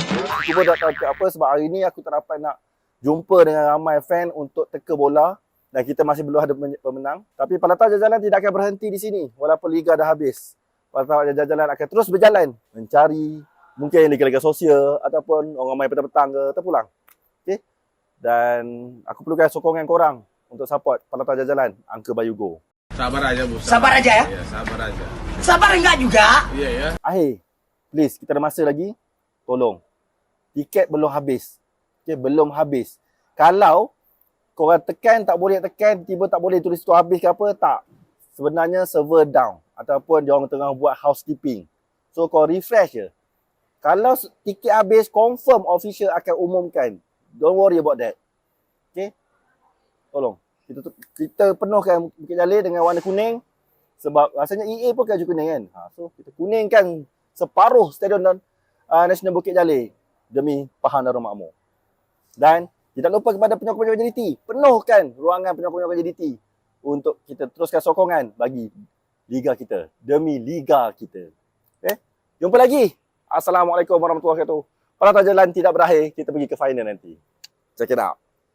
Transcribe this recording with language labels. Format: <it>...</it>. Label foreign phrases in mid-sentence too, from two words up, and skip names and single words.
<ms>Aku pun tak tahu cakap apa sebab hari ni aku tak dapat nak jumpa dengan ramai fan untuk teka bola dan kita masih belum ada pemenang. Tapi Palatau Jajalan tidak akan berhenti di sini walaupun Liga dah habis. Palatau Jajalan akan terus berjalan mencari mungkin liga-liga sosial ataupun orang main petang-petang ke terpulang. Okey? Dan aku perlukan sokongan korang untuk support Palatau Jajalan Angka Bayu Go.</ms> <id>Sabar aja, Bu. Sabar aja ya? Ya, sabar aja. Sabar enggak juga? Iya ya.</id> <en>Please,</en> <ms>kita ada masa lagi. Tolong tiket belum habis. Okay, belum habis. Kalau korang tekan tak boleh tekan, tiba tak boleh tulis tu habis ke apa, tak. Sebenarnya</ms> <en>server down</en> <ms>ataupun dia orang tengah buat housekeeping. So kau refresh je. Kalau tiket habis,</ms> <en>confirm official</en> <ms>akan umumkan.</ms> <en>Don't worry about that.</en> <ms>Okay? Tolong. Kita penuhkan Bukit Jalil dengan warna kuning. Sebab rasanya EA pun baju kuning kan. So kita kuningkan separuh Stadium Nasional Bukit Jalil demi Pahang Darul Makmur. Dan tidak lupa kepada penyokong-penyokong JDT, penuhkan ruangan penyokong-penyokong JDT untuk kita teruskan sokongan bagi liga kita, demi liga kita. Okay? Jumpa lagi.</ms> <ar>السلام عليكم ورحمة الله وبركاته.</ar> <ms>Peraturan jalan tidak berakhir, kita pergi ke final nanti.</ms> <en>Check it out.</en>